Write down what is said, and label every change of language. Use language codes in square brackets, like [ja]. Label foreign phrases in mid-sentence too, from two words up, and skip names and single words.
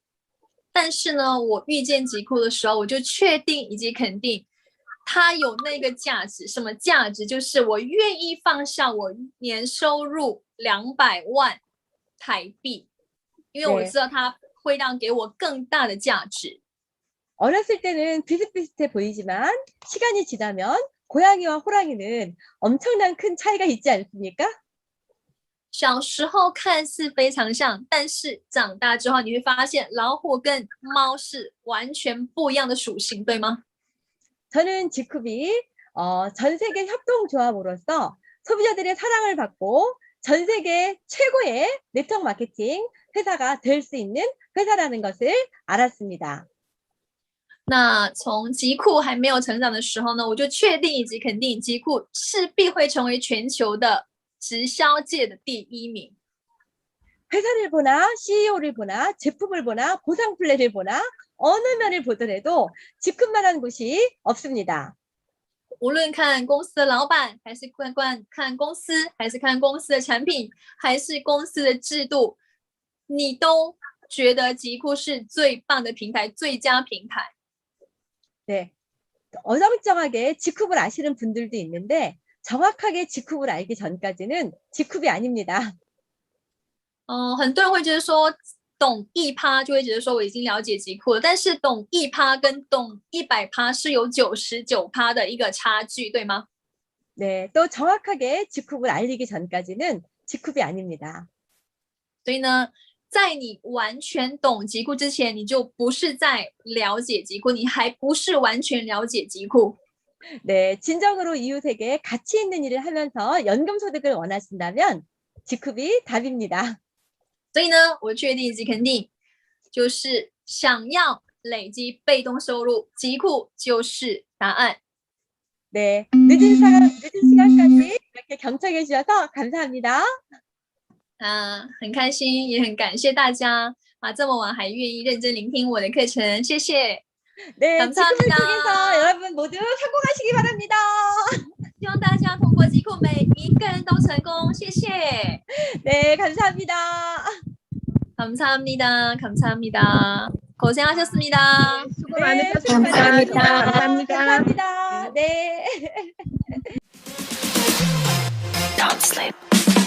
[zh] 但是呢，我遇见极酷的时候，我就确定以及肯定，它有那个价值。什么价值？就是我愿意放下我年收入200万台币，因为我知道它会让给我更大的价值。 [ko] 어렸을 때는 비슷비슷해 보이지만 시간이 지나면 고양이와 호랑이는 엄청난 큰 차이가 있지 않습니까? [zh] 小时候看似非常像，但是长大之后你会发现，老虎跟猫是完全不一样的属性，对吗？ [ko] 저는 지쿱이 전 세계 협동조합으로서 소비자들의 사랑을 받고 전 세계 최고의 네트워크 마케팅 회사가 될 수 있는 회사라는 것을 알았습니다. [zh] 那从极酷还没有成长的时候呢，我就确定以及肯定，极酷势必会成为全球的直销界的第1名。 [ko] 회사를 보나 CEO를 보나 제품을 보나 보상 플랜을 보나 어느 면을 보더라도 지쿱만한 곳이 없습니다. [zh] 无论看公司的老板，还是看公司，还是看公司的产品，还是公司的制度，你都觉得极酷是最棒的平台，最佳平台。 [ko] 네, 어정쩡하게 지쿱을 아시는 분들도 있는데 정확하게 지쿱을 알기 전까지는 지쿱이 아닙니다. [zh] 很多人会觉得说懂1%就会觉得说我已经了解极酷了，但是懂1%跟懂100%是有99%的一个差距，对吗？ [ko] 네, 또 정확하게 지쿱을 알리기 전까지는 지쿱이 아닙니다. [zh] 所以呢，在你完全懂极酷之前，你就不是在了解极酷，你还不是完全了解极酷。 [ko] 네, 진정으로 이웃에게 가치 있는 일을 하면서 연금 소득을 원하신다면 지쿱이 답입니다. [zh] 所以呢，我确定以及肯定，就是想要累积被动收入，极酷就是答案。 [ko] 네, 늦은 시간까지 이렇게 경청해 주셔서 감사합니다. [zh] 很开心，也很感谢大家这么晚还愿意认真聆听我的课程，谢谢。 [ko] 네, 감사합니다. 지금을 통해서 여러분 모두 성공하시기 바랍니다. [zh] 希望大家通过极酷每一个人都成功，谢谢。 [ko] 네, 감사합니다. 감사합니다. 감사합니다. 고생하셨습니다. 수고 많으셨습니다. 감사합니다. 감사합니다. 네. [en] Don't sleep.